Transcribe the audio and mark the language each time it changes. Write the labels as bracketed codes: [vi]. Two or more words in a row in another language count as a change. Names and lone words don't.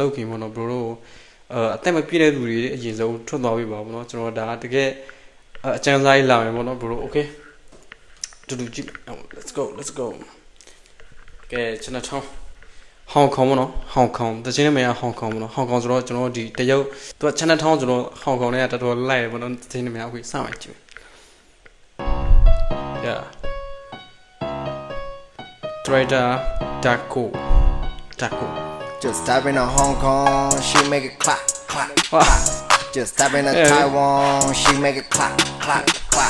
[my] လုပ်ခင်ပေါ့နော် bro တို့အသက်မပြည့်တဲ့လူတွေအရင်ဆုံးထွက်သွားပြီပါပေါ့နော်ကျွန်တော်ဒါတကယ်အကျန်းစားကြီးလာမယ်ပေါ့နော် [en] bro okay [my] တူတူကြည့် [en] let's go [my] ကဲကျွန်တော်ထောင်းဟောင်ကောင်ပေါ့နော်ဟောင်ကောင်တချင်းနဲ့မရဟောင်ကောင်ပေါ့နော်ဟောင်ကောင်ဆိုတော့ကျွန်တော်ဒီတရုတ်သူက channel ထောင်းဆိုတော့ဟောင်ကောင်နဲ့တော်တော်လိုက်တယ်ပေါ့နော်တချင်းနဲ့မရအခုစမယ်ကြည့် [en] yeah Trader Taco Just type in a Hong Kong, she make it clap, clap, clap. Just type in a Taiwan, she make it clap, clap, clap.